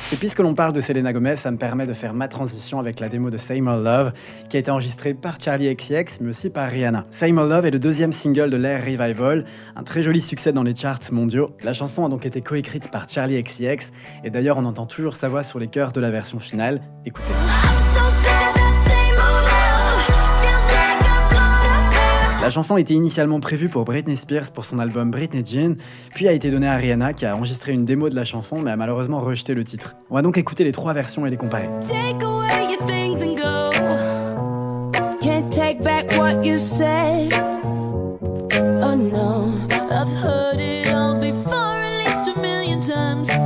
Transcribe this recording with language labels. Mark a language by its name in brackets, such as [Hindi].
[French] Et puisque l'on parle de Selena Gomez, ça me permet de faire ma transition avec la démo de Same Old Love qui a été enregistrée par Charli XCX mais aussi par Rihanna. Same Old Love est le deuxième single de l'ère Revival, un très joli succès dans les charts mondiaux. La chanson a donc été coécrite par Charli XCX et d'ailleurs on entend toujours sa voix sur les chœurs de la version finale. Écoutez. [English] I'm so sick of that same old love. Feels like I'm blown up. [French] La chanson était initialement prévue pour Britney Spears pour son album Britney Jean, puis a été donnée à Rihanna qui a enregistré une démo de la chanson mais a malheureusement rejeté le titre. On va donc écouter les trois versions et les comparer. [English] Take away your things and go. Can't take back what you said. Oh no, I've heard it all before at least 1,000,000 times.